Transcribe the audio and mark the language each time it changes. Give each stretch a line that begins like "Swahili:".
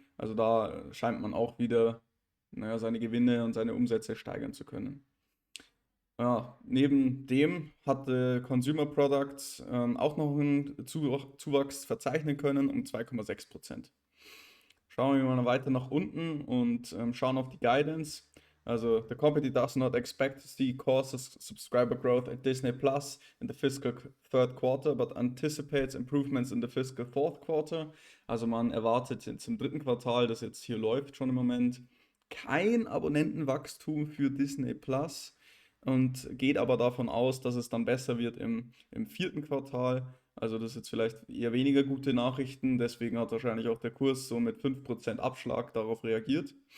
German: Also da scheint man auch wieder seine Gewinne und seine Umsätze steigern zu können. Ja, neben dem hatte Consumer Products auch noch einen Zuwachs verzeichnen können um 2,6%. Schauen wir mal weiter nach unten und schauen auf die Guidance.
English: Also, the company does not expect to see core subscriber growth at Disney Plus in the fiscal third quarter, but anticipates improvements in the fiscal fourth quarter.
German: Also man erwartet jetzt im dritten Quartal, das jetzt hier läuft schon im Moment, kein Abonnentenwachstum für Disney Plus und geht aber davon aus, dass es dann besser wird im vierten Quartal. Also das ist jetzt vielleicht eher weniger gute Nachrichten, deswegen hat wahrscheinlich auch der Kurs so mit 5% Abschlag darauf reagiert.